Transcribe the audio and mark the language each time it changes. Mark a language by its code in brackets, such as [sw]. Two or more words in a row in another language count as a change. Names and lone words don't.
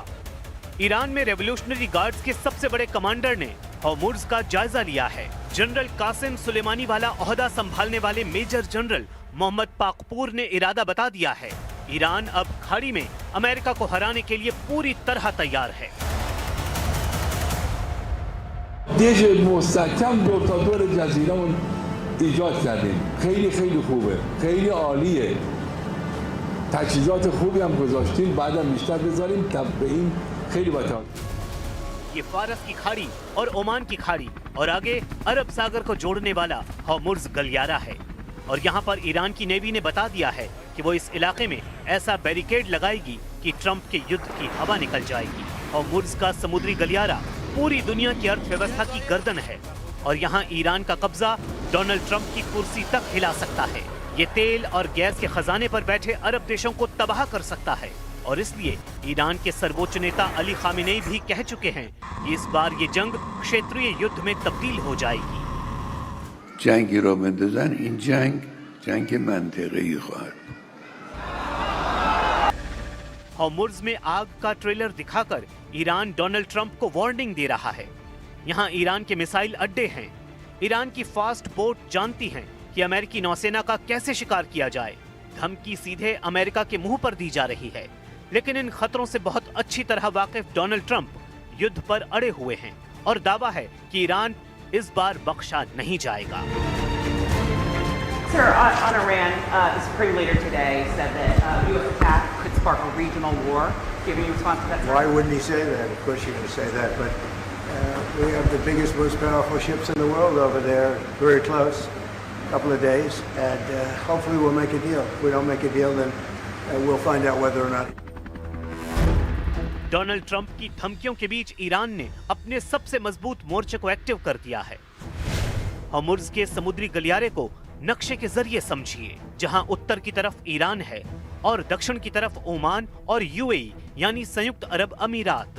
[hi] ईरान में रेवोल्यूशनरी गार्ड्स के सबसे बड़े कमांडर ने हॉर्मुज का जायजा लिया है। जनरल कासिम सुलेमानी वाला ओहदा संभालने वाले मेजर जनरल मोहम्मद पाकपूर ने इरादा बता दिया है, ईरान अब खाड़ी में अमेरिका को हराने के लिए पूरी तरह तैयार है। [fa] دیژ مستحکم دور تا دور جزیره‌مون ایجاد کردیم. خیلی خیلی خوبه. خیلی عالیه. تجهیزات خوبی هم گذاشتیم. بعدم بیشتر بذاریم تا به این خیلی باحال. [hi] ये फारस की खाड़ी और ओमान की खाड़ी और आगे अरब सागर को जोड़ने वाला हॉर्मुज गलियारा है। और यहाँ पर ईरान की नेवी ने बता दिया है कि वो इस इलाके में ऐसा बैरिकेड लगाएगी कि ट्रंप के युद्ध की हवा निकल जाएगी। हॉर्मुज का समुद्री गलियारा पूरी दुनिया की अर्थव्यवस्था की गर्दन है और यहाँ ईरान का कब्जा डोनाल्ड ट्रंप की कुर्सी तक हिला सकता है। ये तेल और गैस के खजाने पर बैठे अरब देशों को तबाह कर सकता है और इसलिए ईरान के सर्वोच्च नेता अली खामेनेई भी कह चुके हैं कि इस बार ये जंग क्षेत्रीय युद्ध में तब्दील हो जाएगी। [fa] جنگی را بندازن این جنگ منطقه‌ای خواهد بود. [hi] हॉर्मुज़ में आग का ट्रेलर दिखाकर ईरान डोनाल्ड ट्रंप को वार्निंग दे रहा है। यहाँ ईरान के मिसाइल अड्डे हैं। ईरान की फास्ट बोट जानती हैं कि अमेरिकी नौसेना का कैसे शिकार किया जाए। धमकी सीधे अमेरिका के मुंह पर दी जा रही है, लेकिन इन खतरों से बहुत अच्छी तरह वाकिफ डोनाल्ड ट्रंप युद्ध पर अड़े हुए हैं और दावा है कि ईरान इस बार बख्शा नहीं जाएगा। [en] Sir, on Iran, the Supreme Leader today said that U.S. attack could spark a regional war. Do you have any response to that? Why wouldn't he say that? Of course you're going to say that, but we have the biggest, most powerful ships in the world over there, very close, a couple of days, and hopefully we'll make a deal. If we don't make a deal, then we'll find out whether or not. [hi] डोनाल्ड ट्रंप की धमकियों के बीच ईरान ने अपने सबसे मजबूत मोर्चे को एक्टिव कर दिया है। हॉर्मुज़ के समुद्री गलियारे को नक्शे के जरिए समझिए, जहां उत्तर की तरफ ईरान है और दक्षिण की तरफ ओमान और यूएई यानी संयुक्त अरब अमीरात।